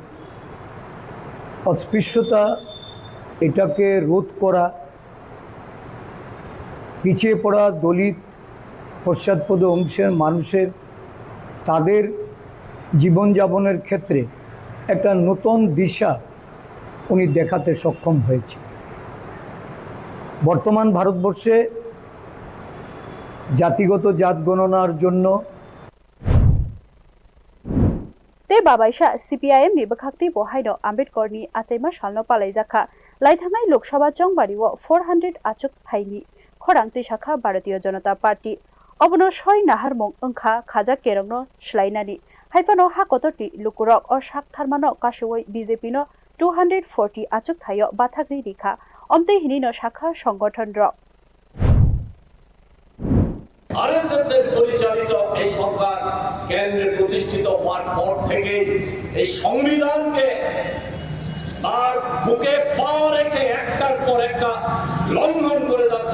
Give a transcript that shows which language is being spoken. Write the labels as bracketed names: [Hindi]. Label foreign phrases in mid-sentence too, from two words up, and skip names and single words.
[Bangla] অস্পৃশ্যতা এটাকে রোধ করা, পিছিয়ে পড়া দলিত পশ্চাৎপদ অংশের মানুষের তাদের জীবনযাপনের ক্ষেত্রে একটা নতুন দিশা উনি দেখাতে সক্ষম হয়েছে। বর্তমান ভারতবর্ষে জাতিগত জাত গণনার জন্য [Turkic languages] te babaisha CPIM ni bakhakti bohaino Ambedkarni achaima salno palaijaka laithangai Lok Sabha jongbariwo 400 achuk thaini khorangti shakha Bharatiya Janata Party obono 6 nahar mong ongkha khaja kerongno shlainani haifano hakototi lukurok o shak tharmano kashoi BJP no 240 achuk thayo bathagri rikha omte hinino shakha সংগঠন র [Bangla] আরএসএসের পরিচালিত এই সরকার কেন্দ্রে প্রতিষ্ঠিত হওয়ার পর থেকে এই সংবিধানকে আর বুকে পা রেখে একটার পর একটা লঙ্ঘন করে যাচ্ছে।